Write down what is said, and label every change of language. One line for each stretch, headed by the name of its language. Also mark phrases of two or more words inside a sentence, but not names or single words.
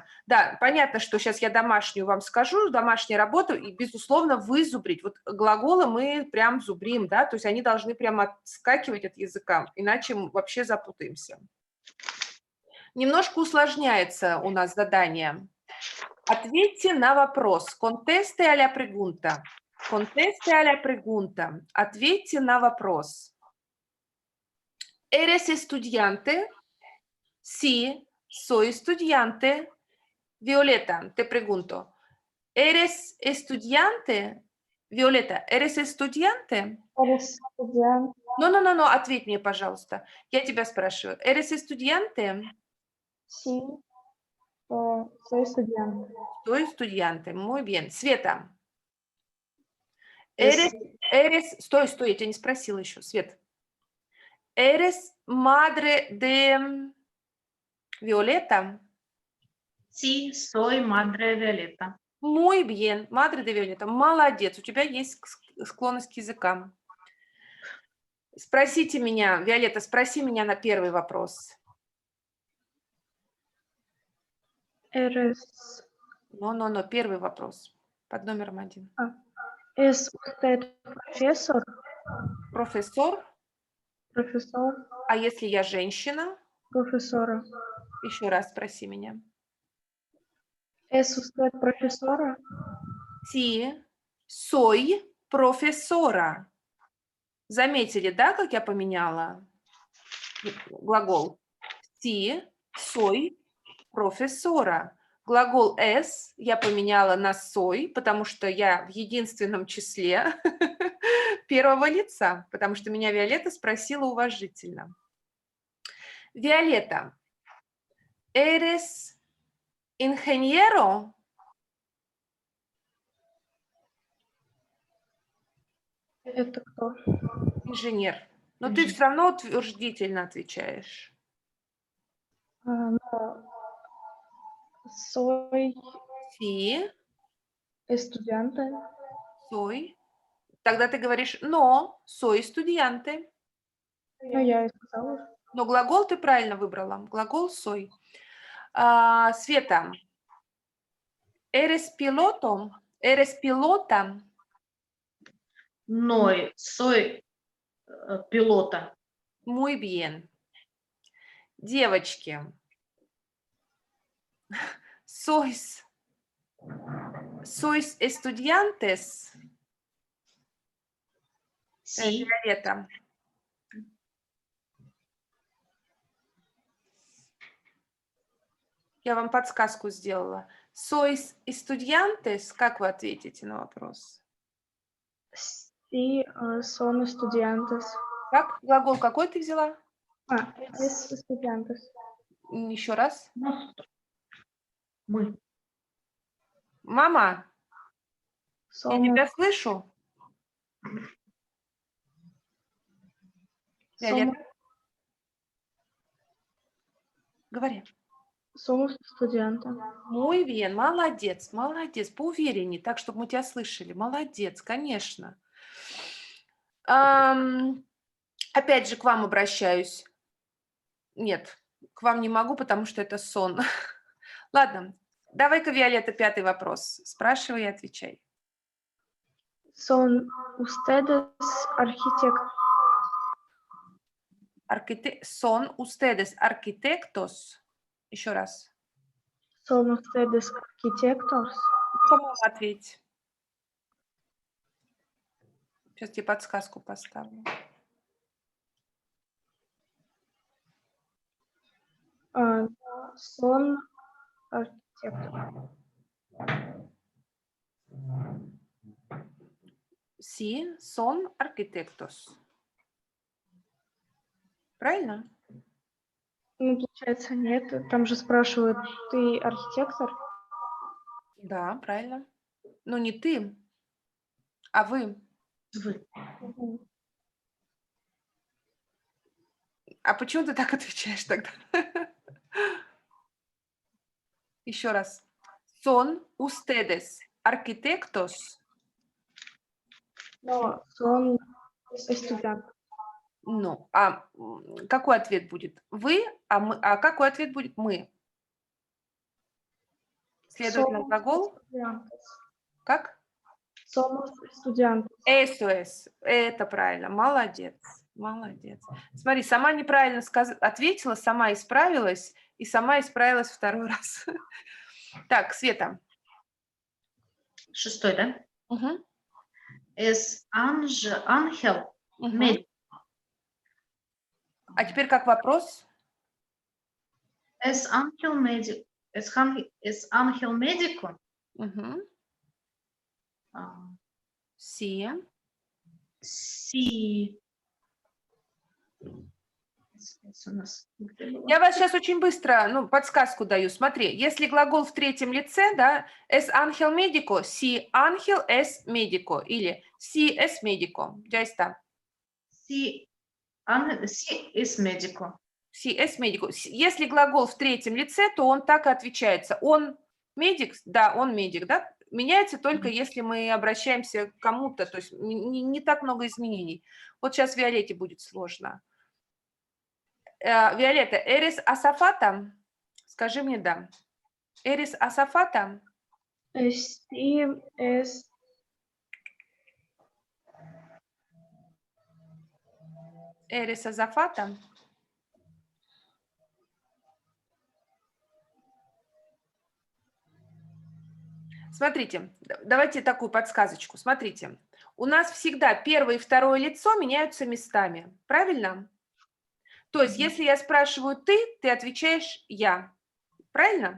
Russian: Да, понятно, что сейчас я домашнюю вам скажу, домашнюю работу, и, безусловно, вызубрить. Вот глаголы мы прям зубрим, да, то есть они должны прямо отскакивать от языка, иначе мы вообще запутаемся. Немножко усложняется у нас задание. Ответьте на вопрос.
Spanish: Conteste a la pregunta. Conteste a la pregunta.
Russian: Ответьте на вопрос.
Spanish: ¿Eres estudiante? Sí, soy estudiante. Violeta, te pregunto. ¿Eres estudiante? Violeta, ¿eres estudiante? Eres estudiante. No,
Russian: ответь мне, пожалуйста. Я тебя спрашиваю.
Spanish: ¿Eres estudiante? Sí, soy estudiante. Soy estudiante. Muy bien. Света. Es-
Russian: Стой, я тебя не спросила еще, Свет.
Spanish: ¿Eres madre de Violeta? Sí, soy madre Violeta. Muy bien, madre de Violeta.
Russian: Молодец, у тебя есть склонность к языкам. Спросите меня, Виолетта, спроси меня на первый вопрос.
Spanish: Eres. No,
Russian: первый вопрос под номером 1.
Spanish: ¿Es usted profesor?
Russian: Профессор?
Spanish: Profesor.
Russian: А если я женщина?
Spanish: Profesora.
Russian: Еще раз спроси меня.
Spanish: ¿Es usted profesora? Sí, soy profesora.
Russian: Заметили, да, как я поменяла глагол?
Spanish: Sí, soy profesora.
Russian: Глагол es я поменяла на soy, потому что я в единственном числе первого лица, потому что меня Виолетта спросила уважительно. Виолетта,
Spanish: ¿eres ingeniero?
Russian: Это кто? Инженер. Но ты все равно утвердительно отвечаешь.
Spanish: No. Soy Sí, estudiante. soy.
Russian: Тогда ты говоришь
Spanish: no, soy estudiante.
Russian: Ну, я и сказала. Но глагол ты правильно выбрала. Глагол soy. Света,
Spanish: Eres piloto? Eres pilota? No, soy pilota. Muy bien. Девочки, sois estudiantes? Sí, Violeta.
Russian: Я вам подсказку сделала.
Spanish: Sois estudiantes?
Russian: Как вы ответите на вопрос?
Spanish: Sí, son estudiantes.
Russian: Как? Глагол какой ты взяла?
Spanish: Es estudiantes.
Russian: Еще раз. мы. Мама, я
Spanish: Somos,
Russian: тебя слышу. Виолетта, говори.
Spanish: somos estudiantes. Muy bien,
Russian: молодец, молодец, поувереннее, так, чтобы мы тебя слышали. Молодец, конечно. Опять же, к вам обращаюсь. Нет, к вам не могу, потому что это сон. Ладно, давай-ка, Виолетта, 5-й вопрос. Спрашивай и отвечай.
Spanish: Son ustedes arquitectos. Son ustedes arquitectos?
Russian: Еще раз.
Spanish: Son ustedes arquitectos.
Russian: По-моему, ответь. Сейчас тебе подсказку поставлю.
Spanish: Son arquitectos. Sí, son arquitectos.
Russian: Правильно? Ну, получается, нет. Там же спрашивают, ты архитектор? Да, правильно. Но не ты, а вы. Вы. Мгм. А почему ты так отвечаешь тогда? Еще раз.
Spanish: Son ustedes arquitectos? Но son estudiantes.
Russian: Ну, какой ответ будет? Вы, а какой ответ будет? Мы. Следовательно,
Spanish: Somos
Russian: глагол
Spanish: estudiantes.
Russian: как?
Spanish: Somos estudiantes. Eso es.
Russian: Это правильно. Молодец. Молодец. Смотри, сама неправильно ответила, сама исправилась, и сама исправилась второй раз. Так, Света. 6-й, да? Угу.
Spanish: Es ángel
Russian: Угу.
Spanish: médico.
Russian: А теперь как вопрос?
Spanish: Es ángel médico. Es ángel médico.
Russian: Угу. А,
Spanish: Sí. Sí.
Russian: У нас где было? Я вас сейчас очень быстро, подсказку даю. Смотри, если глагол в третьем лице, да,
Spanish: es ángel médico, si ángel es médico, или si es médico. Ya está. Sí, sí es médico. Si es médico.
Russian: Если глагол в третьем лице, то он так и отвечается. Он медик? Да, он медик, да? Меняется только, если мы обращаемся к кому-то, то есть не так много изменений. Вот сейчас Виолетте будет сложно. Виолетта,
Spanish: eres azafata?
Russian: Скажи мне да.
Spanish: Eres azafata? Sí, es Eres azafata?
Russian: Смотрите, давайте такую подсказочку. Смотрите, у нас всегда первое и второе лицо меняются местами, правильно? То есть, если я спрашиваю ты отвечаешь я, правильно?